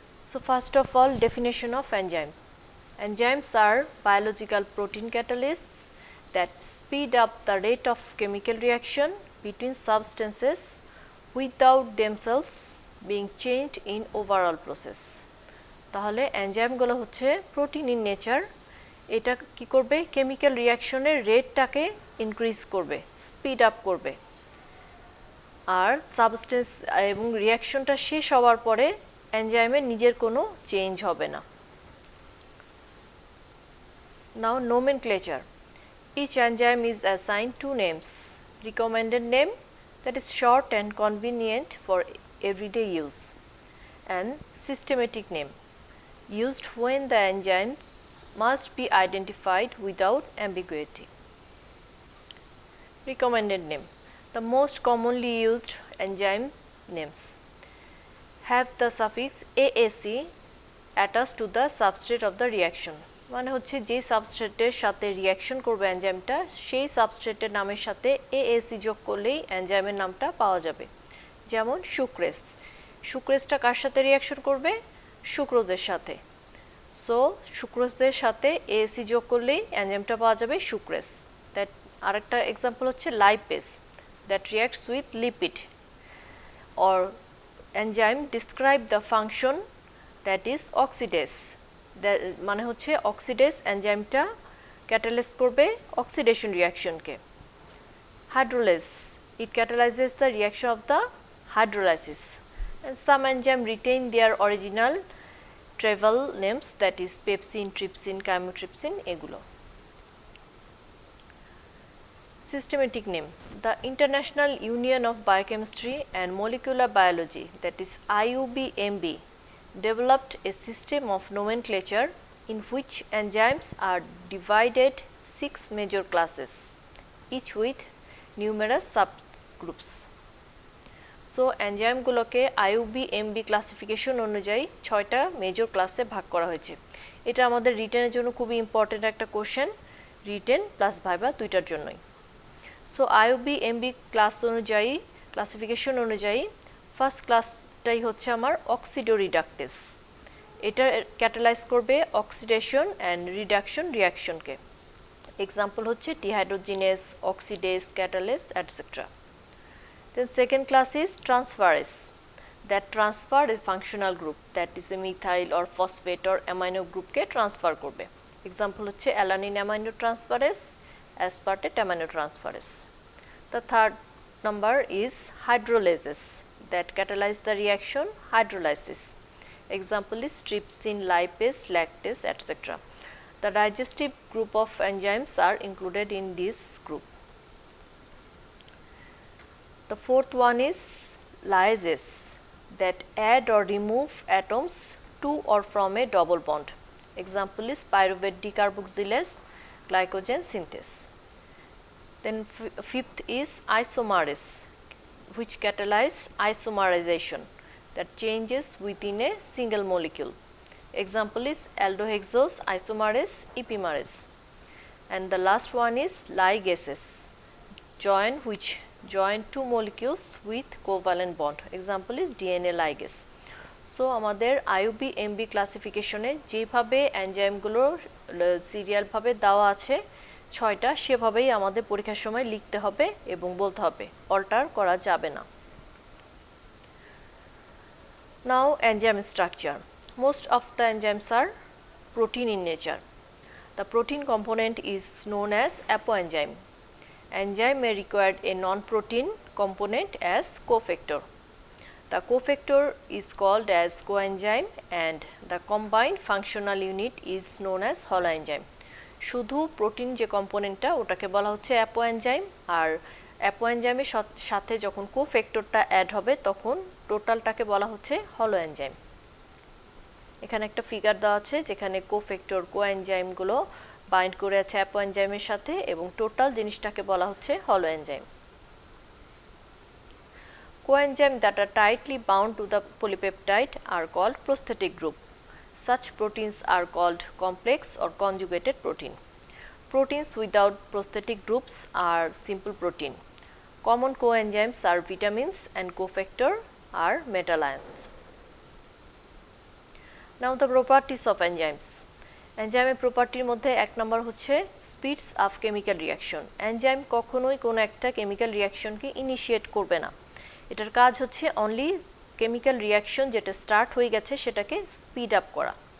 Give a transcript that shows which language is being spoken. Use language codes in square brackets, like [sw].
[en] So first of all, definition of enzymes. Enzymes are biological protein catalysts that speed up the rate of chemical reaction between substances without themselves being changed in overall process. [bn] তাহলে এনজাইমগুলো হচ্ছে protein in nature, এটা কি করবে chemical রিঅ্যাকশনের রেটটাকে increase করবে, speed up করবে, আর substance এবং রিঅ্যাকশনটা শেষ হওয়ার পরে এনজাইমের নিজের কোনো চেঞ্জ হবে না। [en] Now nomenclature. Each enzyme is assigned two names. Recommended name, that is short and convenient for everyday use, and systematic name, used when the enzyme must be identified without ambiguity. Recommended name. The most commonly used enzyme names have the suffix AAC attached to the substrate of the reaction. [bn] মানে হচ্ছে যে সাবস্ট্রেটের সাথে reaction করবে এনজাইমটা সেই সাবস্ট্রেটের নামের সাথে AAC যোগ করলেই এনজাইমের নামটা পাওয়া যাবে। যেমন সুক্রেজ, সুক্রেজটা কার সাথে রিঅ্যাকশন করবে? সুক্রোজের সাথে। সো সুক্রোজের সাথে AAC যোগ করলেই এনজাইমটা পাওয়া যাবে সুক্রেজ। দ্যাট আরেকটা এক্সাম্পল হচ্ছে lipase, [en] That reacts with lipid. Or enzyme describe the function, that is oxidase, [bn] মানে হচ্ছে অক্সিডেজ এনজাইমটা ক্যাটালাইজ করবে oxidation রিঅ্যাকশনকে। [en] Hydrolase, it catalyzes the reaction of the hydrolysis, and some enzyme retain their original travel names, that is pepsin, trypsin, chymotrypsin এগুলো। Systematic name. The International Union of Biochemistry and Molecular Biology, that is IUBMB, developed a system of nomenclature in which enzymes are divided 6 major classes, each with numerous subgroups. [bn] So এনজাইমগুলোকে IUBMB classification অনুযায়ী 6টা major ক্লাসে ভাগ করা হয়েছে। এটা আমাদের রিটেনের জন্য খুবই ইম্পর্টেন্ট একটা কোশ্চেন, রিটেন প্লাস ভাইবা দুইটার জন্যই। সো IUBMB ক্লাস অনুযায়ী ক্লাসিফিকেশন অনুযায়ী ফার্স্ট ক্লাসটাই হচ্ছে আমার অক্সিডোরিডাকটেস, এটা ক্যাটালাইজ করবে অক্সিডেশন অ্যান্ড রিডাকশন রিঅ্যাকশনকে। এক্সাম্পল হচ্ছে dehydrogenase, অক্সিডেস, ক্যাটালেস etcetera. [en] then second class is transferase, that transfer a functional group, that is a methyl or phosphate or amino [bn] গ্রুপকে ট্রান্সফার করবে। Example হচ্ছে alanine amino transferase, aspartate aminotransferase. [en] The third number is hydrolases, that catalyze the reaction hydrolysis. Example is trypsin, lipase, lactase, etc. The digestive group of enzymes are included in this group. The fourth one is lyases, that add or remove atoms to or from a double bond. Example is pyruvate decarboxylase, glycogen synthase. Then fifth is isomerase, which catalyze isomerization, that changes within a single molecule. Example is aldohexose isomerase, epimerase. And the last one is ligases, which join two molecules with covalent bond. Example is DNA ligase. [bn] So আমাদের IUBMB ক্লাসিফিকেশনে যেভাবে এনজাইমগুলো সিরিয়ালভাবে দেওয়া আছে 6টা, সেভাবেই আমাদের পরীক্ষার সময় লিখতে হবে এবং বলতে হবে, অল্টার করা যাবে না। [en] Now enzyme structure. Most of the enzymes are protein in nature. The protein component is known as apoenzyme. Enzyme may require a non-protein component as cofactor. The cofactor is called as coenzyme, and the combined functional unit is known as holoenzyme. [bn] শুধু protein যে কম্পোনেন্টটা ওটাকে বলা হচ্ছে apoenzyme, আর apo এনজাইমের সাথে যখন কোফ্যাক্টরটা add হবে তখন টোটালটাকে বলা হচ্ছে হলো এনজাইম। এখানে একটা ফিগার দেওয়া আছে যেখানে কোফ্যাক্টর কোএনজাইমগুলো বাইন্ড করে আছে অ্যাপো এনজাইমের সাথে এবং টোটাল জিনিসটাকে বলা হচ্ছে হলো enzyme. [en] Coenzymes that are tightly bound to the polypeptide are called prosthetic group. Such proteins are called complex or conjugated protein. Proteins without prosthetic groups are simple protein. Common coenzymes are vitamins and cofactor are metal ions. Now the properties of enzymes. [bn] এনজাইমের প্রপার্টির মধ্যে এক নম্বর হচ্ছে [en] Speeds up chemical reaction. [bn] Enzyme কখনোই কোনো একটা chemical রিঅ্যাকশনকে initiate করবে না, এটার কাজ হচ্ছে অনলি কেমিক্যাল রিঅ্যাকশন যেটা স্টার্ট হয়ে গেছে সেটাকে স্পিড আপ করা।